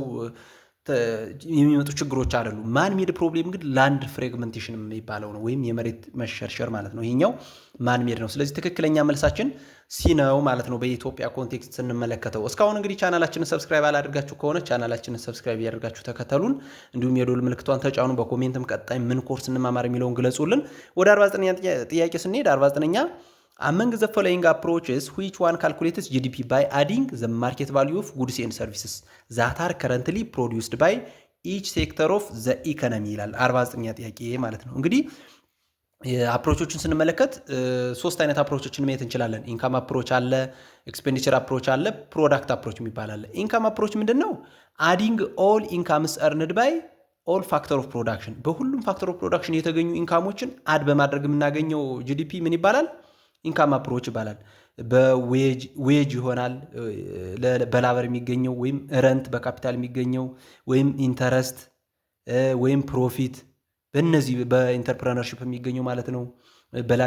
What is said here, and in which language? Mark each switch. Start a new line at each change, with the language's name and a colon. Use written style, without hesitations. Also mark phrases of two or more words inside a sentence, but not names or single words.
Amharic: የሚመጡ ችግሮች አይደሉም።
English: man made problem
Amharic: ግን
English: land fragmentation
Amharic: የሚባለው ነው፣ ወይም የመሬት መሸርሸር ማለት ነው። ይሄኛው
English: man made
Amharic: ነው። ስለዚህ ትክክለኛ መልሳችን ሲ ነው ማለት ነው በኢትዮጵያ ኮንቴክስት ስንመለከተው። እስካሁን እንግዲህ ቻናላችንን ሰብስክራይብ አላደርጋችሁ ከሆነ ቻናላችንን ሰብስክራይብ ያደርጋችሁ ተከተሉን፣ እንዲሁም የዶል ምልክቷን ተጫኑ። በኮሜንትም ቀጣይ ምን ኮርስ እንማማር የሚለውን ግለጹልን። ወደ 49ኛ ጥያቄ ስንሄድ 49ኛ
English: among the following approaches which one calculates GDP by adding the market value of goods and services that are currently produced by each sector of the economy
Amharic: ይላል 49ኛ ጥያቄ ማለት ነው። እንግዲህ አፕሮቾችን ስንመለከት ሶስት አይነት አፕሮቾችን ማየት እንችላለን።
English: income approach
Amharic: አለ፣
English: expenditure approach
Amharic: አለ፣
English: product approach
Amharic: የሚባል አለ።
English: income approach
Amharic: ምንድነው?
English: adding all incomes earned by all factor of production
Amharic: በሁሉም
English: factor of production
Amharic: የተገኙ ኢንካሞችን አድ በማድረግ የምናገኘው ጂዲፒ ምን ይባላል?
English: income approach
Amharic: ይባላል። በዌጅ ይሆናል በላበር የሚገኘው ወይም ረንት በካፒታል የሚገኘው ወይም ኢንተረስት ወይም ፕሮፊት በእነዚህ በኢንተርፕረነርሺፕ የሚገኘው ማለት ነው። በላንድ